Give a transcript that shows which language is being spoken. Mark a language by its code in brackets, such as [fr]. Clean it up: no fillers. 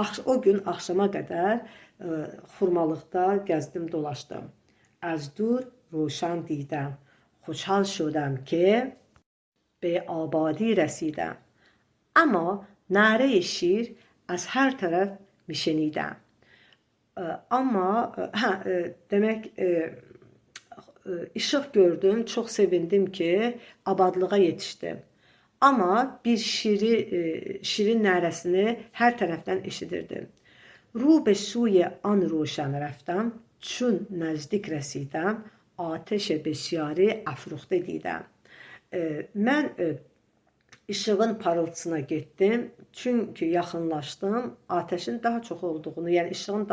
[az] O gün axşama qədər xurmalıqda gəzdim, dolaşdım. [fa] از دور روشن دیدم. خوشحال شدم که به آبادی رسیدم. اما نره شیر از هر طرف میشنیدم. [tr] Ama demek ışık gördüm, çok sevindim ki abadlığa yetiştim. [az] Ama bir şirin nərəsini hər tərəfdən eşidirdim. [fa] رو به سوی آن روشن رفتم، چون نزدیک رسیدم آتش بسیاری افروخته دیدم. [az] Mən işığın parıltısına getdim, çünki yaxınlaşdım, [tr] ateşin [az] daha çox olduğunu, yəni işığın daha